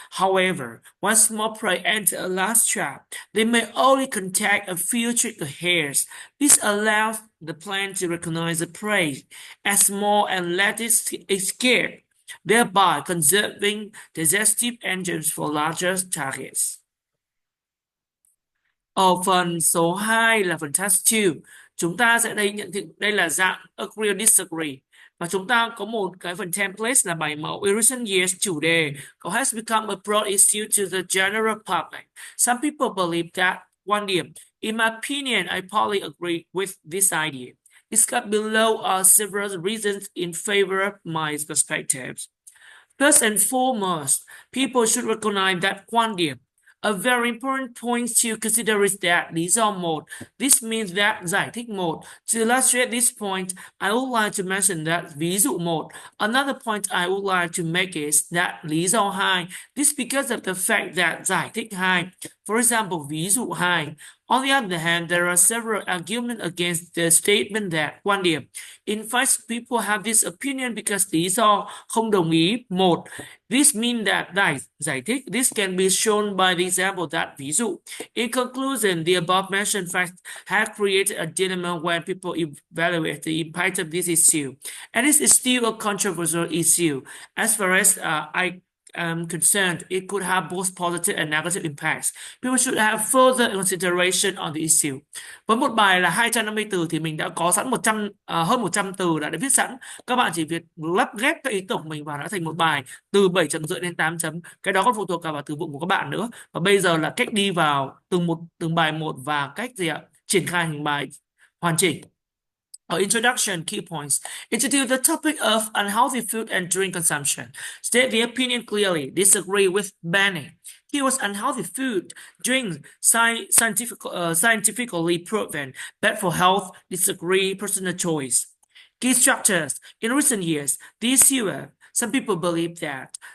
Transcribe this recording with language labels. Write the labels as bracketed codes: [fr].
[en] However, once small prey enter a large trap, they may only contact a few trigger hairs. This allows the plant to recognize the prey as small and let it escape, thereby conserving digestive enzymes for larger targets. [vi] Ở phần số 2 là phần task 2. Chúng ta sẽ nhận định đây là dạng [en] agree or disagree. [vi] Và chúng ta có một cái phần template là bài mẫu [en] in recent years [vi] chủ đề [en] has become a broad issue to the general public. Some people believe that [vi] quan điểm. [en] In my opinion, I partly agree with this idea. Discussed below are several reasons in favor of my perspectives. First and foremost, people should recognize that [vi] quan điểm. [en] A very important point to consider is that [vi] lý do một. [en] This means that [vi] giải thích một. [en] To illustrate this point, I would like to mention that [vi] ví dụ một. [en] Another point I would like to make is that [vi] lý do hai. [en] This because of the fact that [vi] giải thích hai. [en] For example, [vi] ví dụ hai. [en] On the other hand, there are several arguments against the statement that [vi] quan điểm. [en] In fact, people have this opinion because [vi] lý do không đồng ý một. [en] This means that [vi] giải thích. [en] This can be shown by the example that [vi] ví dụ. [en] In conclusion, the above mentioned facts have created a dilemma when people evaluate the impact of this issue, and this is still a controversial issue. As far as I concerned, it could have both positive and negative impacts. People should have further consideration on the issue. [vi] Với một bài là 250 từ thì mình đã có sẵn hơn 100 từ đã viết sẵn. Các bạn chỉ việc lắp ghép các ý tưởng của mình vào đã thành một bài từ 7,5 đến 8 chấm. Cái đó còn phụ thuộc cả vào từ vựng của các bạn nữa. Và bây giờ là cách đi vào từng bài một và cách triển khai thành bài hoàn chỉnh. [en] Our introduction key points. Introduce the topic of unhealthy food and drink consumption. State the opinion clearly. Disagree with banning. Keywords: unhealthy food, drinks, scientifically proven, bad for health. Disagree, personal choice. Key structures. In recent years, this year, some people believe that.